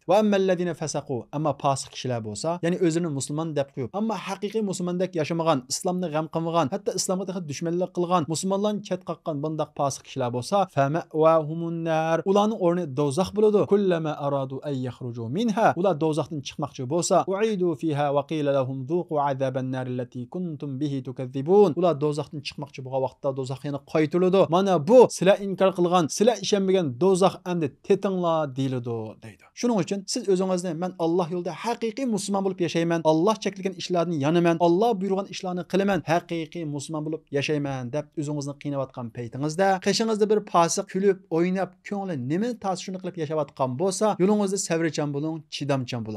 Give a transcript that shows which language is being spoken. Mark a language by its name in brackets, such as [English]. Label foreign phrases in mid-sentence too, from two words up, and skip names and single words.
[Arabic] وأما الذين فسقوا, [Uzbek] amma fosiq kishilar bo'lsa, ya'ni o'zini musulmon deb qo'yib, ammo haqiqiy musulmondek yashamagan, islomni g'am qilmagan, hatto islomga dushmanlik qilgan, musulmonlarni chet qaqqan bundoq fosiq kishilar bo'lsa, [Arabic] فمأواهم النار, [Uzbek] ularning o'rni do'zax bo'ladi. [Arabic] كلما أرادوا أن يخرجوا منها, [Uzbek] ular do'zaxdan chiqmoqchi bo'lsa, [Arabic] أعيدوا فيها وقيل لهم ذوقوا عذاب النار الذي كنتم به تكذبون. [Uzbek] Ular do'zaxdan chiqmoqchi bo'lgan vaqtda do'zax yana qaytiriladi. Mana bu sizlar inkor qilgan, sizlar ishonmagan do'zax endi tetinglar deyiladi deydi. Shuning uchun siz o'zingizni men Alloh yo'lida haqiqiy musulmon bo'lib yashayman, Alloh cheklagan ishlarni yonaman, Alloh buyurgan ishlarni qilaman, haqiqiy musulmon bo'lib yashayman deb o'zingizni qiynayotgan paytingizda qishingizda bir fosiq kulib, o'ynab, ko'ngli nima ta'sir shuni qilib yashayotgan bo'lsa, yo'lingizda sabrchan bo'ling, chidamchan bo'ling.